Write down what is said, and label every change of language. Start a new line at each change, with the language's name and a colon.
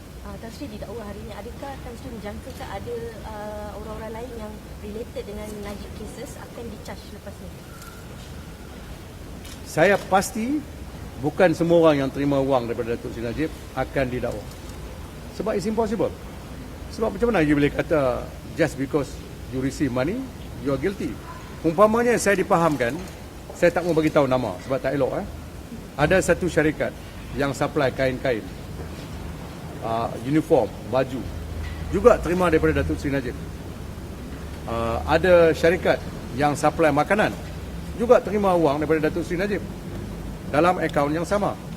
Malay: Tan Sri didakwa hari ini. Adakah Tan Sri menjangkakan ada orang-orang lain yang related dengan Najib cases akan di-charge lepas ni? Saya pasti bukan semua orang yang terima wang daripada Datuk Seri Najib akan didakwa.
English: Sebab it's impossible.
Malay: Sebab macam mana you boleh kata
English: just because you receive money, you are guilty.
Malay: Umpamanya saya dipahamkan, saya tak mau bagi tahu nama sebab tak elok. Ada satu syarikat yang supply kain-kain, uniform, baju, juga terima daripada Datuk Seri Najib. Ada syarikat yang supply makanan, juga terima wang daripada Datuk Seri Najib dalam akaun yang sama.